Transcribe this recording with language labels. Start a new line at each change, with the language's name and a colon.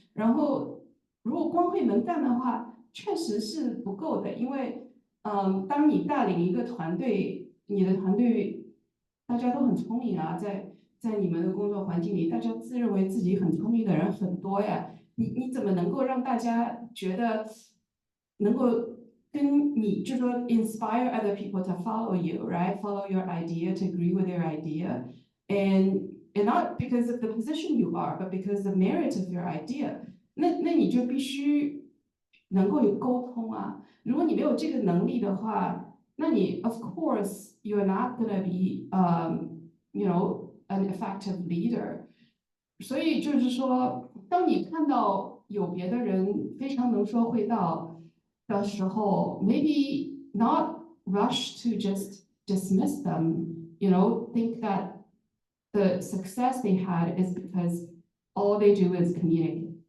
Chinese: 然后如果光会能干的话，确实是不够的，因为当你带领一个团队，你的团队大家都很聪明啊，在你们的工作环境里，大家自认为自己很聪明的人很多呀，你怎么能够让大家觉得能够跟你就说
English: inspire other people to follow you, right? Follow your idea, to agree with your idea, and not because of the position you are, but because the merit of your idea.
Chinese: 那你就必须能够有沟通啊。如果你没有这个能力的话，那你
English: of course you're not gonna be an effective leader.
Chinese: 所以就是说，当你看到有别的人非常能说会道的时候
English: maybe not rush to just dismiss them, think that the success they had is because all they do is communicate.